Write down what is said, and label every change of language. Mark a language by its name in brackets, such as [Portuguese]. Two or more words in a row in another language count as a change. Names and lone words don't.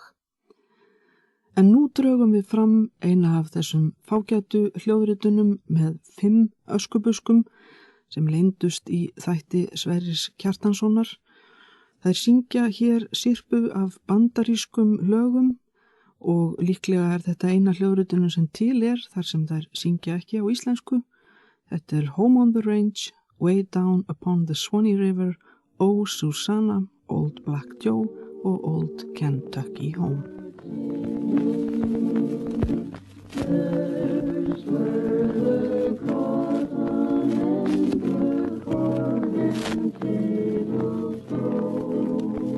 [Icelandic] En nú drögum við fram eina af þessum fágætu hljóðritunum með 5 öskubuskum sem leyndust í þætti Sverris Kjartanssonar. Þær syngja hér sirpu af bandarískum lögum og líklega þetta eina hljóðritunum sem til þar sem þær syngja ekki á íslensku. Þetta Home on the Range, Way Down Upon the Swanee River, Oh Susanna, Old Black Joe og Old Kentucky Home. [English] There's where the cotton and the corn and potatoes grow.